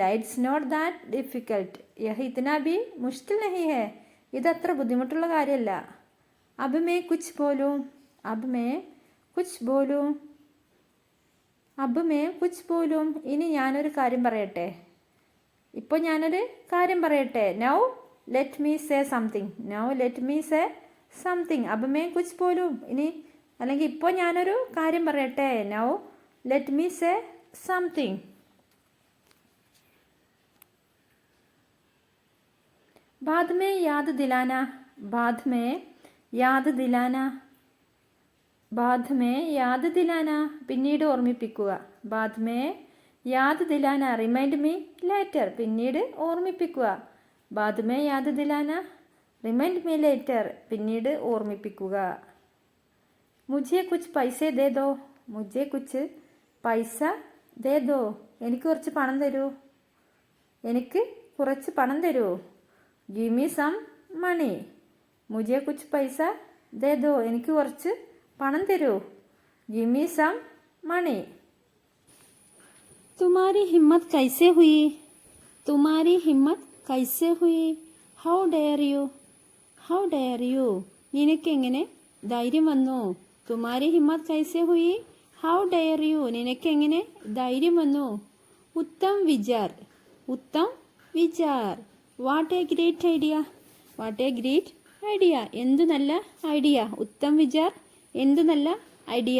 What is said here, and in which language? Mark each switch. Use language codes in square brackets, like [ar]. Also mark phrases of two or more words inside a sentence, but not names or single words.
[en] It's not that difficult. [hi] यह इतना भी मुश्किल नहीं है. [ml] ഇതത്ര ബുദ്ധിമുട്ടുള്ള കാര്യമല്ല. [hi] अब मैं कुछ बोलूँ. अब मैं कुछ बोलूँ. अब मैं कुछ बोलूँ. [ml] ഇനി ഞാനൊരു കാര്യം പറയട്ടെ. ഇപ്പോൾ ഞാനൊരു കാര്യം പറയട്ടെ. [en] Now let me say something. Now let me say something. [hi] अब मैं कुछ बोलूँ. [ml] ഇനി അല്ലെങ്കിൽ ഇപ്പോൾ ഞാനൊരു കാര്യം പറയട്ടെ. [en] Now let me say something. [hi] बाद में याद दिलाना. बाद में याद दिलाना. बाद में याद दिलाना. [ml] പിന്നീട് ഓർമ്മിപ്പിക്കുക. [hi] बाद में याद दिलाना. [en] Remind me later. [ml] പിന്നീട് ഓർമ്മിപ്പിക്കുക. [hi] बाद में याद दिलाना. [en] Remind me later. [ml] പിന്നീട് ഓർമ്മിപ്പിക്കുക. [hi] मुझे कुछ पैसे दे दो. मुझे कुछ पैसा दे दो. [ml] എനിക്ക് കുറച്ച് പണം തരൂ. എനിക്ക് കുറച്ച് പണം തരുമോ? [en] Give me some money. [hi] मुझे कुछ पैसा दे दो. [ml] എനിക്ക് കുറച്ച് പണം തരുമോ? [en] Give me some money. [hi] तुम्हारी हिम्मत कैसे हुई? तुम्हारी हिम्मत कैसे हुई? [en] How dare you? How dare you? [ml] നിനക്കെങ്ങനെ ധൈര്യം വന്നു? [hi] तुम्हारी हिम्मत कैसे हुई? [en] How dare you? [ml] നിനക്കെങ്ങനെ ധൈര്യം വന്നു? [hi] उत्तम विचार. उत्तम विचार. [en] What a great idea. What a great idea. [ml] എന്തു നല്ല ഐഡിയ. [hi] उत्तम विचार. [ml] എന്തു നല്ല ഐഡിയ.